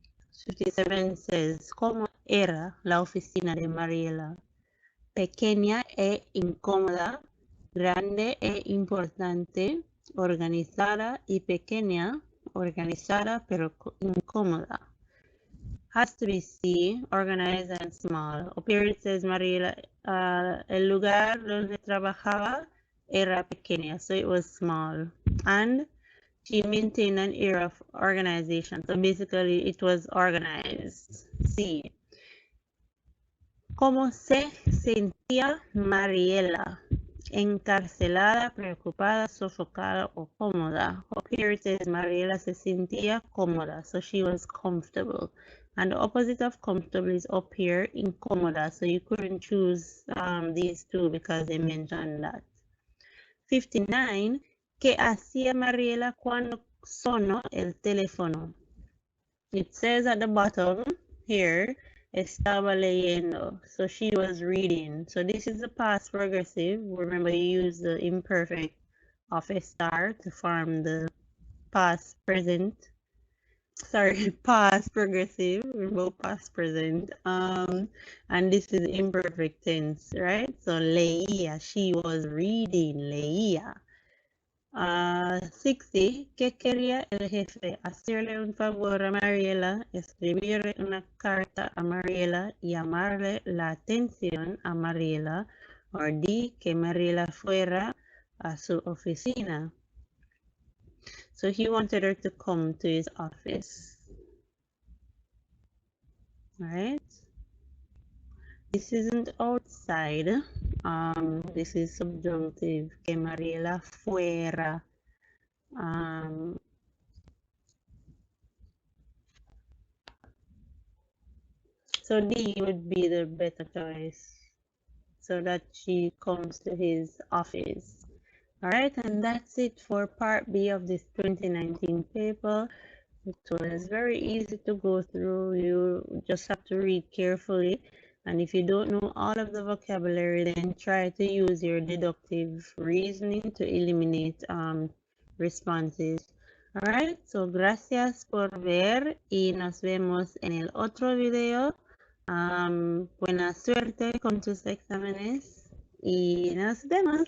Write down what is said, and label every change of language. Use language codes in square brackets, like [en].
[es] 57 says, ¿cómo era la oficina de Mariela? Pequeña e incómoda, grande e importante, organizada y pequeña, organizada pero incómoda. [en] Has to be C, organized and small. Up here it says Mariela, [es] el lugar donde trabajaba era pequeña, [en] so it was small. And she maintained an air of organization. So basically it was organized. [es] C. ¿Cómo se sentía Mariela? Encarcelada, preocupada, sofocada o cómoda. [en] Up here it says Mariela [es] se sentía cómoda. [en] So she was comfortable. And the opposite of comfortable is up here, incómoda. So you couldn't choose these two because they mentioned that. 59. [es] ¿Qué hacía Mariela cuando sonó el teléfono? [en] It says at the bottom here, [es] estaba leyendo. [en] So she was reading. So this is the past progressive. Remember, you use the imperfect of a star to form the past present. Sorry, past progressive. Remember, past present. And this is imperfect tense, right? So leía, she was reading, leía. 60. [es] ¿Qué quería el jefe? Hacerle un favor a Mariela, escribirle una carta a Mariela, llamarle la atención a Mariela, o D, que Mariela fuera a su oficina. [en] So he wanted her to come to his office. Right? This isn't outside. This is subjunctive. [es] Que Mariela fuera. [en] So D would be the better choice. So that she comes to his office. All right, and that's it for part B of this 2019 paper. It was very easy to go through. You just have to read carefully. And if you don't know all of the vocabulary, then try to use your deductive reasoning to eliminate responses. All right, so [es] gracias por ver y nos vemos en el otro video. Buena suerte con tus exámenes y nos vemos.